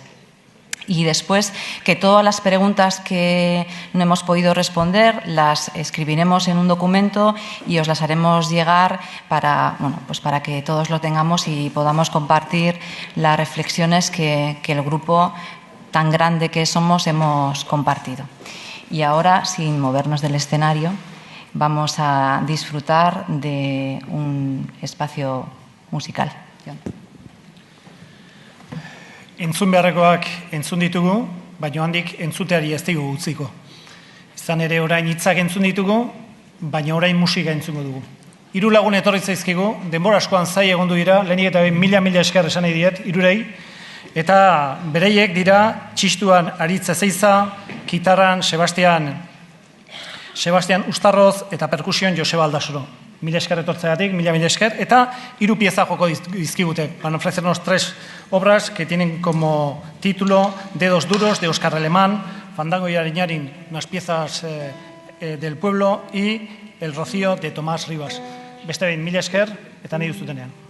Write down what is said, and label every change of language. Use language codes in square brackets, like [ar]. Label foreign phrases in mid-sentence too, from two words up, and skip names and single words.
[es] Y después, que todas las preguntas que no hemos podido responder las escribiremos en un documento y os las haremos llegar para que todos lo tengamos y podamos compartir las reflexiones que el grupo tan grande que somos hemos compartido. Y ahora, sin movernos del escenario, vamos a disfrutar de un espacio musical. [eu] Entzun beharrekoak entzun ditugu, baina handik entzuteari ez digu utziko. Izan ere orain hitzak entzun ditugu, baina orain musika entzungo dugu. 3 lagun etorri zaizkigu, denbora askoan zai egondu dira, lehenik eta mila esker esan nahi diet, 3, eta bereiek dira txistuan Aritz Ezeiza, kitarran Sebastian Ustarroz eta perkusioan Joseba Aldasoro. 1000 esker etortzeagatik, 1000 esker, eta 3 pieza joko dizkigute. [es] Van a ofrecernos 3 obras que tienen como título Dedos Duros, de Óscar Alemán, Fandango y Ariñarin, unas piezas del pueblo, y El Rocío, de Tomás Rivas. [eu] Beste behin, 1000 esker, eta nahi duzutenean.